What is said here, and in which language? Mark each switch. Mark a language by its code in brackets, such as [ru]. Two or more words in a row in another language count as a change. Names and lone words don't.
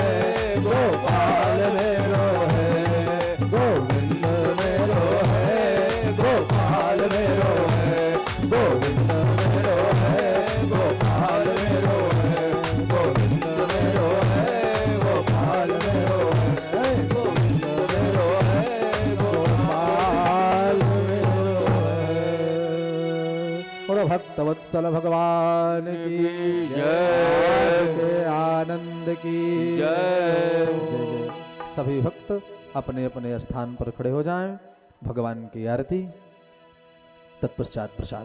[hi] गोपाल मेरो है, गोविंद मेरो है, गोपाल मेरो है, गोविंद मेरो है, गोपाल मेरो है, गोविंद मेरो है, गोपाल मेरो है, गोविंद मेरो है, गोपाल मेरो है। और भक्तवत्सल भगवान की जय, आनंद की जय। सभी भक्त अपने अपने स्थान पर खड़े हो जाएं, भगवान की आरती, तत्पश्चात प्रसाद।